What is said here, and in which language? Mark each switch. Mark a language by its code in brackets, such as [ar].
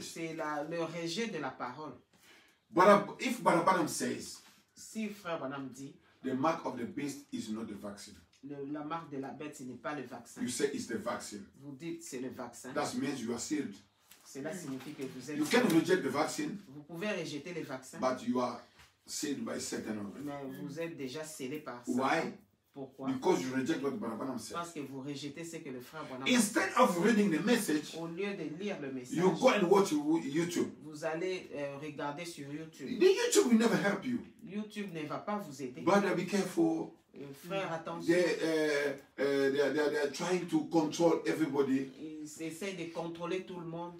[fr] C'est le rejet de la parole. [en] But if Branham says, [fr] Si Frère Branham dit, [en] the mark of the beast is not the vaccine, [fr] la marque de la bête, ce n'est pas le vaccin. [en] you say it's the vaccine. [fr] Vous dites c'est le vaccin. [en] That means you are sealed. [fr] Cela signifie que vous êtes... [en] You can reject the vaccine, [fr] Vous pouvez rejeter les vaccins, [en] but you are sealed by Satan already. [fr] mais vous êtes déjà scellé par Satan. [en] Why? [fr] Pourquoi? [en] Because you reject what Branham said. [fr] Parce que vous rejetez ce que le Frère Branham [en] Instead of reading the message, [fr] Au lieu de lire le message, [en] you go and watch YouTube. [fr] vous allez regarder sur YouTube. [en] The YouTube will never help you. [fr] YouTube ne va pas vous aider. [en] Brother, be careful. [fr] Frère, attention. [en] They are trying to control everybody. [fr] Ils essayent de contrôler tout le monde.